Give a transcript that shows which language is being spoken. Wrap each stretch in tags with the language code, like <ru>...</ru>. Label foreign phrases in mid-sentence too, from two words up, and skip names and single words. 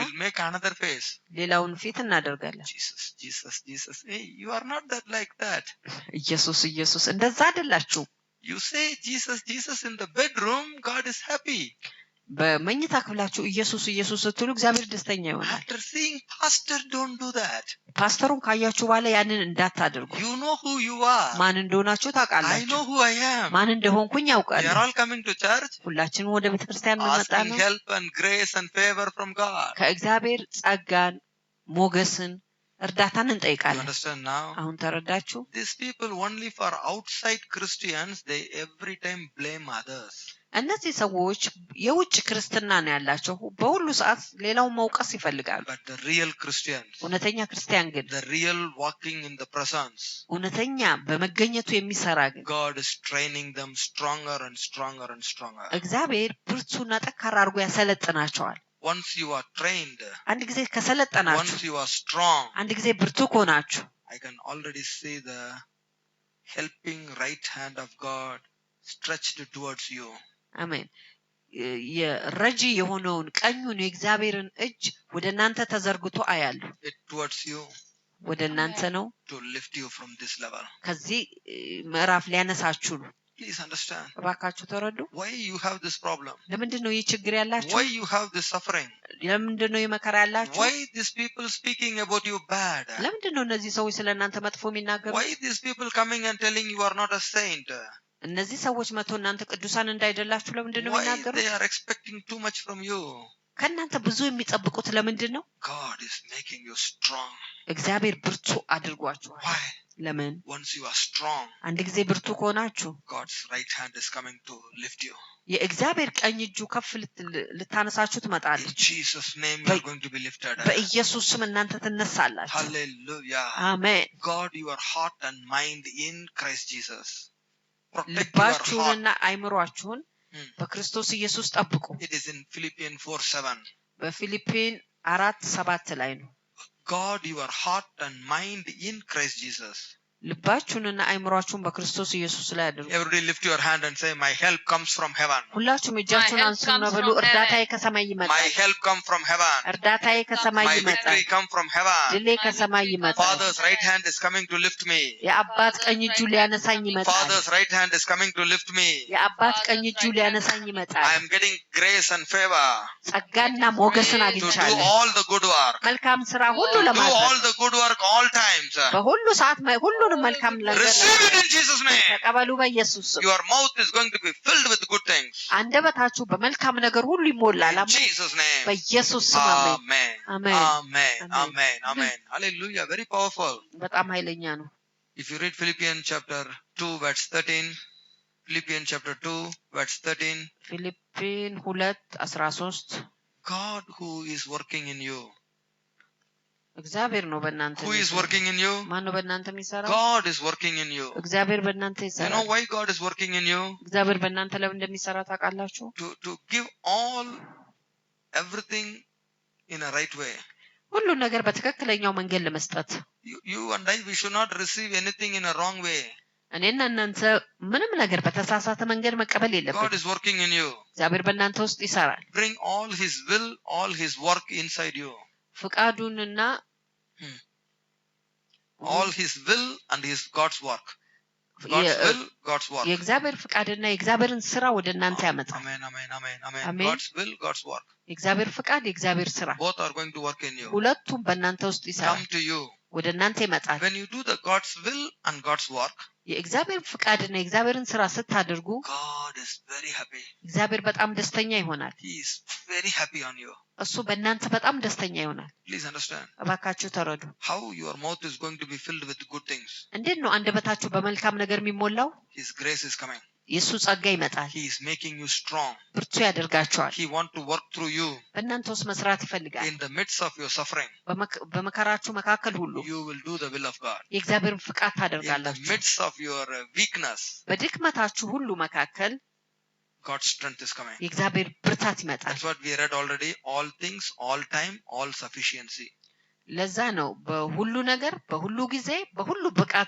<en>will make another face.</en> <am>ሌላውን ፊት እናደርጋለን።</am> <en>Jesus. Hey, you are not that like that.</en> <am>ኢየሱስ እንደዛ አይደላችሁ።</am> <en>You say Jesus in the bedroom, God is happy.</en> <am>በመኝታ ክፍላችሁ ኢየሱስ ኢየሱስ ስትሉ እግዚአብሔር ደስተኛ ይሆናል።</am> <en>After seeing pastor, don't do that.</en> <am>ፓስተሩን ካያችሁ በኋላ ያንን እንዳታደርጉ።</am> <en>You know who you are.</en> <am>ማን እንደሆናችሁ</am> <en>I</en> <am>ታውቃላችሁ።</am> <en>know who I am.</en> <am>ማን እንደሆንኩኝ</am> <en>We</en> <am>ያውቃለሁ።</am> <en>are all coming to church,</en> <am>ሁላችንም ወደ ቤተክርስቲያን እንመጣ</am> <en>asking</en> <am>ነው</am> <en>help and grace and favor from God.</en> <am>ከእግዚአብሔር ጸጋን፣ ሞገስን፣ እርዳታን</am> <en>You</en> <am>እንጠይቃለን።</am> <en>understand now?</en> <am>አሁን ተረዳችሁ?</am> <en>These people only for outside Christians, they every time blame others.</en> <am>እነዚህ ሰዎች የውጭ ክርስትና ነው ያላቸው። በሁሉ ሰዓት ሌላውን መውቀስ ይፈልጋሉ።</am> <en>But the real Christians,</en> <am>እውነተኛ ክርስቲያን ግን</am> <en>the real walking in the presence,</en> <am>እውነተኛ በመገኘቱ የሚሰራ ግን</am> <en>God is training them stronger and stronger and stronger.</en> <am>እግዚአብሔር ብርቱና ጠንካራ አድርጎ ያሰለጥናቸዋል።</am> <en>Once you are trained,</en> <am>አንድ ጊዜ ከሰለጠናችሁ፣</am> <en>once you are strong,</en> <am>አንድ ጊዜ ብርቱ ከሆናችሁ</am> <en>I can already see the helping right hand of God stretched towards you.</en> <am>አሜን። የረጂ የሆነውን ቀኙን የእግዚአብሔርን እጅ ወደ እናንተ ተዘርግቶ አያለሁ።</am> <en>It towards you</en> <am>ወደ እናንተ ነው።</am> <en>to lift you from this level.</en> <am>ከዚህ ምዕራፍ ሊያነሳችሁ ነው።</am> <en>Please understand.</en> <am>እባካችሁ ተረዱ።</am> <en>Why you have this problem?</en> <am>ለምንድን ነው ይህ ችግር ያላችሁ?</am> <en>Why you have this suffering?</en> <am>ለምንድን ነው የመከራ ያላችሁ?</am> <en>Why these people speaking about you bad?</en> <am>ለምንድን ነው እነዚህ ሰዎች ስለ እናንተ መጥፎ የሚናገሩ?</am> <en>Why these people coming and telling you are not a saint?</en> <am>እነዚህ ሰዎች መጥቶ እናንተ ቅዱሳን እንዳይደላችሁ ለምንድን ነው</am> <en>Why</en> <am>የሚናገሩ?</am> <en>they are expecting too much from you?</en> <am>ከእናንተ ብዙ የሚጠብቁት ለምንድን ነው?</am> <en>God is making you strong.</en> <am>እግዚአብሔር ብርቱ አድርጓችኋል።</am> <en>Why?</en> <am>ለምን?</am> <en>Once you are strong,</en> <am>አንድ ጊዜ ብርቱ ከሆናችሁ</am> <en>God's right hand is coming to lift you.</en> <am>የእግዚአብሔር ቀኝ እጁ ከፍ ልታነሳችሁ</am> <en>In</en> <am>ትመጣለች።</am> <en>Jesus' name you are going to be lifted.</en> <am>በኢየሱስ ስም እናንተ ትነሳላችሁ።</am> <en>Hallelujah.</en> <am>አሜን።</am> <en>God your heart and mind in Christ Jesus. Protect your heart.</en> <am>ልባችሁንና አይምሯችሁን Hmm. በክርስቶስ ኢየሱስ ጠብቁ።</am> <en>It is in Philippians 4:7.</en> <am>በፊሊፒን 4:7 ላይ ነው።</am> <en>God your heart and mind in Christ Jesus.</en> <am>ልባችሁንና አይምሯችሁን በክርስቶስ ኢየሱስ ላይ አድርጉ።</am> <en>Everybody lift your hand and say, my help comes from heaven.</en> <am>ሁላችሁም እጃችሁን</am> <en>My help</en> <am>አንሱና</am> <en>comes</en> <am>በሉ</am> <en>from</en> <am>እርዳታዬ</am> <en>heaven.</en> <am>ከሰማይ</am> <en>My</en> <am>ይመጣል።</am> <en>help come from heaven.</en> <am>እርዳታዬ ከሰማይ</am> <en>My</en> <am>ይመጣል።</am> <en>victory come from heaven.</en> <am>ድሌ ከሰማይ ይመጣል።</am> <en>Father's right hand is coming to lift me.</en> <am>የአባት ቀኝ እጁ ሊያነሳኝ ይመጣል።</am> <en>Father's right hand is coming to lift me.</en> <am>የአባት ቀኝ እጁ ሊያነሳኝ</am> <en>I</en> <am>ይመጣል።</am> <en>am getting grace and favor</en> <am>ጸጋና ሞገስን</am> <en>to do</en> <am>አግኝቻለሁ።</am> <en>all the good work.</en> <am>መልካም ስራ ሁሉ</am> <en>Do</en> <am>ለማድረግ</am> <en>all the good work all times.</en> <am>በሁሉ ሰዓት ሁሉንም መልካም ነገር</am> <en>Receive it in Jesus' name.</en> <am>ተቀበሉ በኢየሱስ ስም።</am> <en>Your mouth is going to be filled with good things.</en> <am>አንደበታችሁ በመልካም ነገር ሁሉ ይሞላል።</am> <en>In</en> <am>አሜን።</am> <en>Jesus' name.</en> <am>በኢየሱስ ስም አሜን።</am> <en>Amen. Amen. Amen. Amen. Amen. Amen. Hallelujah. Very powerful.</en> <am>በጣም ኃይለኛ ነው።</am> <en>If you read Philippians chapter 2 verse 13, Philippians chapter 2 verse 13,</en> <am>ፊሊፒን 2:13</am> <en>God who is working in you.</en> <am>እግዚአብሔር ነው በእናንተ</am> <en>Who is</en> <am>የሚሰራው።</am> <en>working in you?</en> <am>ማን ነው በእናንተ የሚሰራው?</am> <en>God is working in you.</en> <am>እግዚአብሔር በእናንተ</am> <en>You know</en> <am>ይሰራል።</am> <en>why God is working in you?</en> <am>እግዚአብሔር በእናንተ ለምን እንደሚሰራ ታውቃላችሁ?</am> <en>To give everything in a right way.</en> <am>ሁሉ ነገር በትክክለኛው መንገድ ለመስጠት።</am> <en>You and I, we should not receive anything in a wrong way.</en> <am>እኔና እናንተ ምንም ነገር በተሳሳተ መንገድ መቀበል</am> <en>God</en> <am>የለብንም።</am> <en>is working in you.</en> <am>እግዚአብሔር በእናንተ ውስጥ ይሰራል።</am> <en>Bring all His will, all His work inside you.</en> <am>ፍቃዱንና</am> <en>All His will and His God's work. God's will, God's work.</en> <am>የእግዚአብሔር ፍቃድና የእግዚአብሔርን ስራ ወደ እናንተ ያመጣል።</am> <en>Amen, amen, amen, amen. Amen. God's will, God's work.</en> <am>የእግዚአብሔር ፍቃድ፣ የእግዚአብሔር ስራ</am> <en>Both are going to work in you.</en> <am>ሁለቱም በእናንተ ውስጥ ይሰራል፣</am> <en>Come to you.</en> <am>ወደ እናንተ ይመጣል።</am> <en>When you do the God's will and God's work,</en> <am>የእግዚአብሔር ፍቃድና የእግዚአብሔርን ስራ ስታደርጉ</am> <en>God is very happy.</en> <am>እግዚአብሔር በጣም ደስተኛ ይሆናል።</am> <en>He is very happy on you.</en> <am>እሱ በእናንተ በጣም ደስተኛ ይሆናል።</am> <en>Please understand</en> <am>እባካችሁ ተረዱ።</am> <en>how your mouth is going to be filled with good things.</en> <am>እንዴት ነው አንደበታችሁ በመልካም ነገር የሚሞላው?</am> <en>His grace is coming.</en> <am>የእሱ ጸጋ ይመጣል፣</am> <en>He is making you strong.</en> <am>ብርቱ ያደርጋችኋል።</am> <en>He wants to work through you.</en> <am>በእናንተ ውስጥ መስራት ይፈልጋል።</am> <en>In the midst of your suffering,</en> <am>በመከራችሁ መካከል ሁሉ</am> <en>you will do the will of God.</en> <am>የእግዚአብሔርን ፍቃድ</am> <en>In the</en> <am>ታደርጋላችሁ።</am> <en>midst of your weakness,</en> <am>በድክመታችሁ ሁሉ መካከል</am> <en>God's strength is coming.</en> <am>የእግዚአብሔር ብርታት ይመጣል።</am> <en>That's what we read already. All things, all time, all sufficiency.</en> <am>ለዛ ነው በሁሉ ነገር በሁሉ ጊዜ በሁሉ ብቃት</am>